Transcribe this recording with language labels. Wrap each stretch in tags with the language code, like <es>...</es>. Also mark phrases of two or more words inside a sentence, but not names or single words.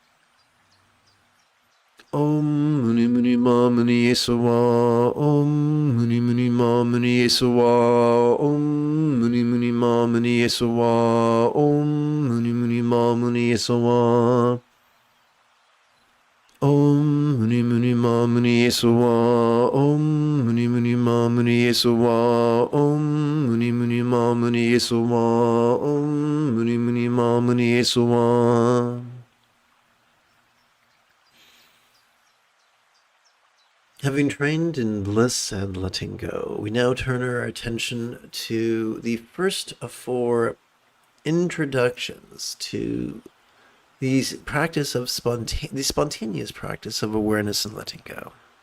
<sa>Om Muni Muni Ma Muni Yesawa, Om Muni Muni Ma Muni Yesawa, Om Muni Muni Ma Muni Yesawa, Om Muni Muni Ma Muni Yesawa. Om Muni Muni Ma Muni Yesawa, Om Muni Muni Ma Muni Yesawa, Om Muni Muni Ma Muni Yesawa, Om Muni Muni Ma Muni Yesawa.</sa> <en>Having trained in bliss and letting go, we now turn our attention to the first of 4 introductions to the spontaneous practice of awareness and letting go.</en>